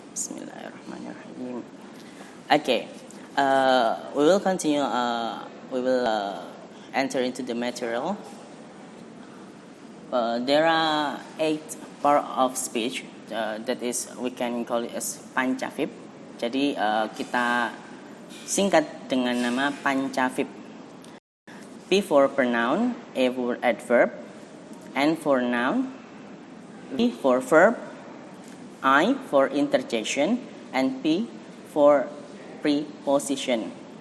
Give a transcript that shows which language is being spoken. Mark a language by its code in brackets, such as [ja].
[en] Bismillahirrahmanirrahim. Okay, we will continue. We will enter into the material. There are 8 part of speech. That is, we can call it as pancavip. [id] Jadi kita singkat dengan nama pancavip. [en] P for pronoun, A for adverb, N for noun, V for verb, I for interjection, and P for preposition.